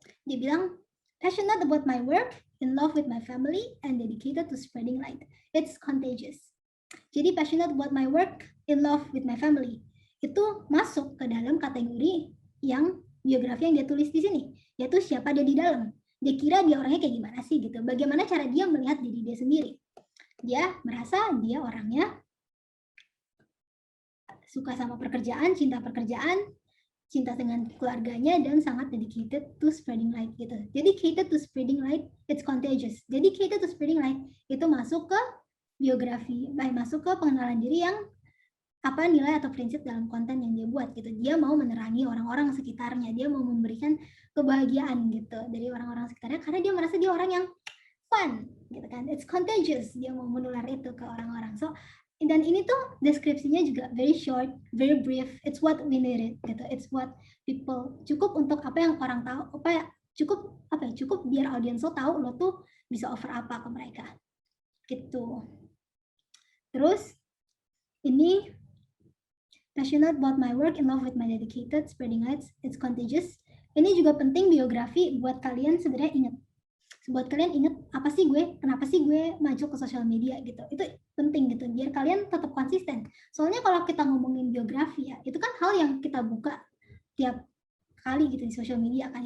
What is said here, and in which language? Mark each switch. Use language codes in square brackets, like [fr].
[en] Dia bilang, passionate about my work, in love with my family, and dedicated to spreading light. It's contagious. [id] Jadi [en] passionate about my work, in love with my family. [id] Itu masuk ke dalam kategori yang biografi yang dia tulis di sini. Yaitu siapa dia di dalam. Dia kira dia orangnya kayak gimana sih gitu. Bagaimana cara dia melihat diri dia sendiri. Dia merasa dia orangnya suka sama pekerjaan, cinta dengan keluarganya, dan sangat [en] dedicated to spreading light [id] gitu. [en] Dedicated to spreading light, it's contagious. Dedicated to spreading light [id] itu masuk ke biografi, masuk ke pengenalan diri yang apa nilai atau prinsip dalam konten yang dia buat gitu. Dia mau menerangi orang-orang sekitarnya, dia mau memberikan kebahagiaan gitu dari orang-orang sekitarnya karena dia merasa dia orang yang fun gitu kan, [en] it's contagious, [id] dia mau menular itu ke orang-orang. So dan ini tuh deskripsinya juga [en] very short, very brief, it's what we needed [id] gitu, [en] it's what people, [id] cukup untuk apa yang orang tahu, cukup biar audiens lo tahu lo tuh bisa [en] offer [id] apa ke mereka gitu. Terus ini [en] passionate about my work, in love with my dedicated, spreading lights, it's contagious. [id] Ini juga penting biografi buat kalian sebenarnya ingat. Buat kalian ingat apa sih gue, kenapa sih gue maju ke sosial media gitu. Itu penting gitu, biar kalian tetap konsisten. Soalnya kalau kita ngomongin biografi ya, itu kan hal yang kita buka tiap kali gitu di sosial media kan.